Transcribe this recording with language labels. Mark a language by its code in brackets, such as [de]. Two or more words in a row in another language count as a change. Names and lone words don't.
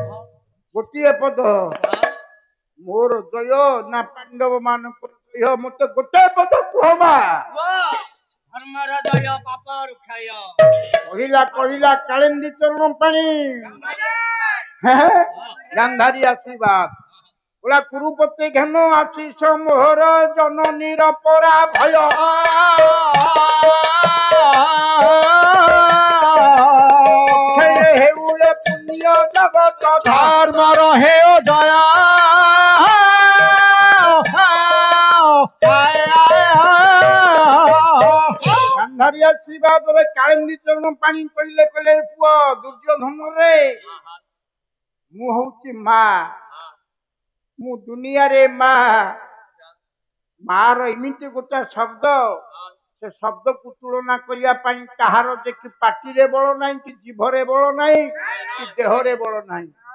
[or] ଗୋଟିଏ ପଦ ମୋର ଜୟ ନା ପାଣ୍ଡବ ମାନଙ୍କର ଜୟ, ମତେ ଗୋଟେ ପଦ କୁହ ମା। କହିଲା କହିଲା କାଳିନ୍ଦୀ ଚରଣ ପାଣି, ଗାନ୍ଧାରୀ ଆଶୀର୍ବାଦ। ବୋଲା କୁରୁପତି ଘନ ଆଶୀଷ ମୋହର ଜନନୀର ପରା ଭୟ ହେଉଲେ ପୁଣ୍ୟ ଜଗତ ଧର୍ମ ରହେ ଦୟା ବାହାରି ଆସିବା ପରେ କାଳିନ୍ଦୀ ଚରଣ ପାଣି କହିଲେ କହିଲେ ପୁଅ ଦୁର୍ଯ୍ୟୋଧନ ରେ ମୁଁ ହଉଛି ମା, ମୁଁ ଦୁନିଆରେ ମା। ମାର ଏମିତି ଗୋଟେ ଶବ୍ଦ, ସେ ଶବ୍ଦକୁ ତୁଳନା କରିବା ପାଇଁ କାହାର ଯେ କି ପାଟିରେ ବଳ ନାହିଁ, କି ଜିଭରେ ବଳ ନାହିଁ, କି ଦେହରେ ବଳ ନାହିଁ।